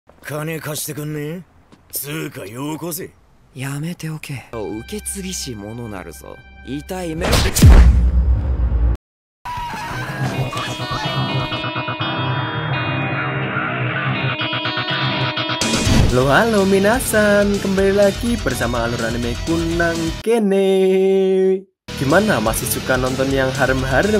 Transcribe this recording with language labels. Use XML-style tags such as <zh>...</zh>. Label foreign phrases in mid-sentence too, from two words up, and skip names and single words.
<ja>金貸してくんねえ。つうかよこせ。やめておけ。受け継ぎし者なるぞ。痛い目を。</ja> <id>Halo halo minasan, kembali lagi bersama alur anime Kunang Kene. Gimana, masih suka nonton yang harem-harem?</id>